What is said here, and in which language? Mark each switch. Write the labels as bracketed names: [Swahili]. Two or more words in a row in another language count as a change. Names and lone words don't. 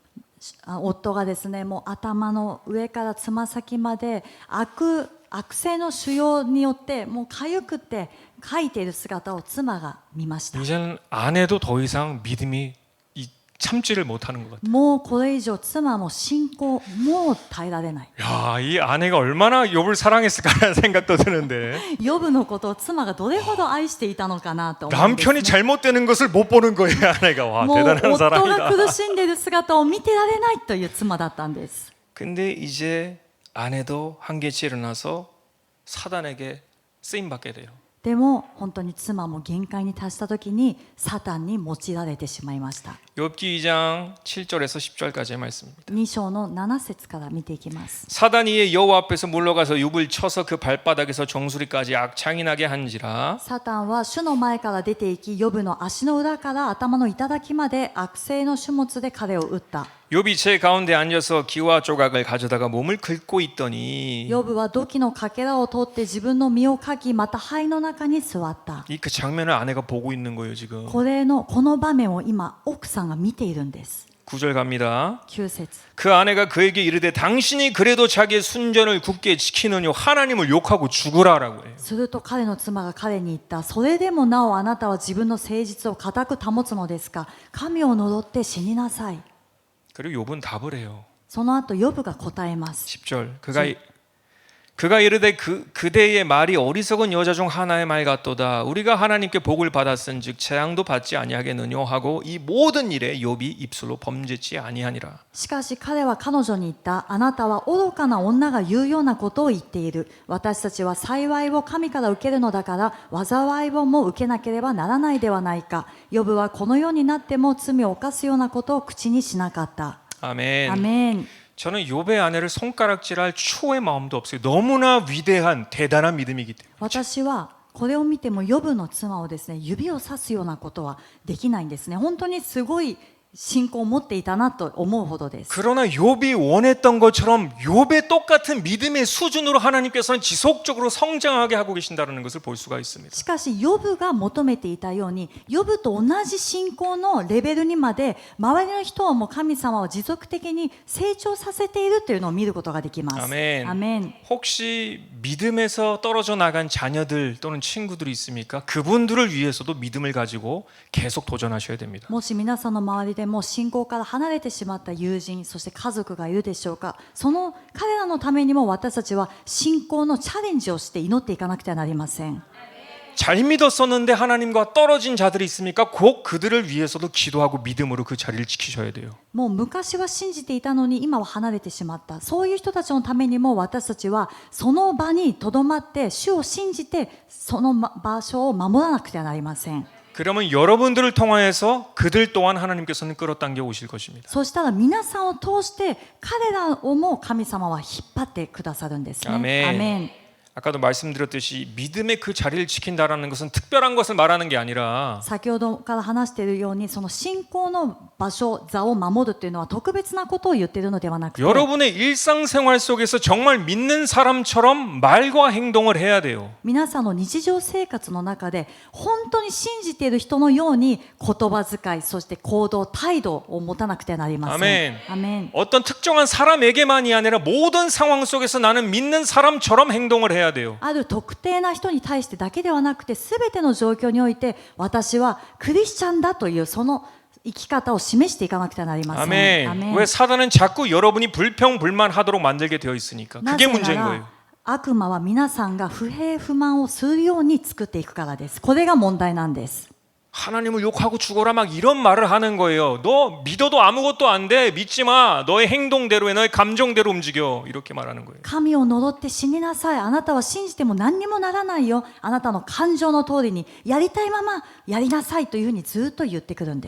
[Japanese] 夫がですね、もう頭の上からつま先まで悪性の腫瘍によってもう痒くてかいている姿を妻が見ました。 [Korean] 이제는 아내도 더 이상 믿음이 참지를 못하는 것 같아요. [Japanese] もうこれ以上妻も信仰もう耐えられない。 [Korean] 야, 이 아내가 얼마나 욥을 사랑했을까라는 생각도 드는데 [Japanese] ヨブのことを妻がどれほど愛していたのかなと思うんです、 [Korean] 남편이 잘못되는 것을 못 보는 거예요. 아내가 와 [Japanese] もう [Korean] 대단한 [Japanese] 夫が [Korean] 사람이다. [Japanese] 苦しんでいる姿を見てられないという妻だったんです。 [Korean] 근데 이제 아내도 한계치에 일어나서 사단에게 쓰임 받게 돼요. [Japanese] でも本当に妻も限界に達した時にサタンに用いられてしまいました。 [Korean] 욥기 2장 7절에서 10절까지의 말씀입니다. [Japanese] 2 章の7節から見ていきます。 [Korean] 사단이 이에 여호와 앞에서 물러가서 욥을 쳐서 그 발바닥에서 정수리까지 악창이 나게 한지라. [Japanese] サタンは主の前から出て行き、ヨブの足の裏から頭の頂まで悪性の種物で彼を打った。 [Korean] 욥이 제 가운데 앉아서 기와 조각을 가져다가 몸을 긁고 있더니 [Japanese] ヨブは土器のかけらを取って自分の身をかき、また灰の中に座った。 [Korean] 이 그 장면을 아내가 보고 있는 거예요 지금. [Japanese] この場面を今奥さんが見ているんです。 [Korean] 9절 갑니다. [Japanese] 9節 [Korean] 그 아내가 그에게 이르되 당신이 그래도 자기의 순전을 굳게 지키느뇨 하나님을 욕하고 죽으라라고 해요. [Japanese] すると彼の妻が彼に言った。それでもなおあなたは自分の誠実を固く保つのですか。神を呪って死になさい。 [Korean] 그리고 욥은 답을 해요. [Japanese] その後ヨブが答えます。 [Korean] 10절. 그가 이르되 그대의 말이 어리석은 여자 중 하나의 말 같도다. 우리가 하나님께 복을 받았은즉 재앙도 받지 아니하겠느뇨 하고 이 모든 일에 욥이 입술로 범죄치 아니하니라. [Japanese] しかし彼は彼女に言った。あなたは愚かな女が言うようなことを言っている。私たちは幸いを神から受けるのだから災いをも受けなければならないではないか。ヨブはこの世になっても罪を犯すようなことを口にしなかった。 [Korean] 아멘. [Japanese] アメン。 [Korean] 저는 욥의 아내를 손가락질할 추호의 마음도 없어요. 너무나 위대한 대단한 믿음이기 때문에. [Japanese] 私はこれを見てもヨブの妻をですね指をさすようなことはできないんですね。本当にすごい信仰を持っていたなと思うほどです。 [Korean] 그러나 욥이 원했던 것처럼 욥의 똑같은 믿음의 수준으로 하나님께서는 지속적으로 성장하게 하고 계신다는 것을 볼 수가 있습니다. [Japanese] しかしヨブが求めていたようにヨブと同じ信仰のレベルにまで周りの人をも神様を持続的に成長させているというのを見ることができます。 [Korean] 아멘. [Japanese] アメン。 [Korean] 혹시 믿음에서 떨어져 나간 자녀들 또는 친구들이 있습니까? 그분들을 위해서도 믿음을 가지고 계속 도전하셔야 됩니다. [Japanese] もし皆さんの周りでもう信仰から離れてしまった友人そして家族がいるでしょうか。その彼らのためにも私たちは信仰のチャレンジをして祈っていかなくてはなりません。 [Korean] 잘 믿었었는데 하나님과 떨어진 자들이 있습니까? 꼭 그들을 위해서도 기도하고 믿음으로 그 자리를 지키셔야 돼요. [Japanese] もう昔は信じていたのに今は離れてしまったそういう人たちのためにも私たちはその場にとどまって主を信じてその場所を守らなくてはなりません。 [Korean] 그러면 여러분들을 통하여서 그들 또한 하나님께서는 끌어당겨 오실 것입니다. [Japanese] そしたら皆さんを通して彼らをも神様は引っ張ってくださるんですね。 [Korean] 아멘. [Japanese] アメン。 [Korean] 아까도 말씀드렸듯이 믿음의 그 자리를 지킨다라는 것은 특별한 것을 말하는 게 아니라 [Japanese] 先ほどから話しているようにその信仰の場所座を守るというのは特別なことを言っているのではなくて [Korean] 여러분의 일상생활 속에서 정말 믿는 사람처럼 말과 행동을 해야 돼요. [Japanese] 皆さんの日常生活の中で本当に信じている人のように言葉遣いそして行動態度を持たなくてはなりません。 [Korean] 아멘. [Japanese] アメン。 [Korean] 어떤 특정한 사람에게만이 아니라 모든 상황 속에서 나는 믿는 사람처럼 행동을 해야 돼요. [Japanese] ある特定な人に対してだけではなくて全ての状況において私はクリスチャンだというその生き方を示していかなくてはなりません。 [Korean] 아멘. [Japanese] アメン。 [Korean] 왜 사단은 자꾸 여러분이 불평불만하도록 만들게 되어 있으니까. [Japanese] な [Korean] 그게 [Japanese] ぜな [Korean] 문제인 [Japanese] ら [Korean] 거예요. [Japanese] 悪魔は皆さんが不平不満をするように作っていくからです。これが問題なんです。 [Korean] 하나님을 욕하고 죽어라 막 이런 말을 하는 거예요. 너 믿어도 아무것도 안 돼. 믿지 마. 너의 행동대로 해. 너의 감정대로 움직여. 이렇게 말하는 거예요. [Japanese] 神を呪って死になさい。あなたは信じても何にもならないよ。あなたの感情の通りにやりたいままやりなさいというふうにずっと言ってくるんです。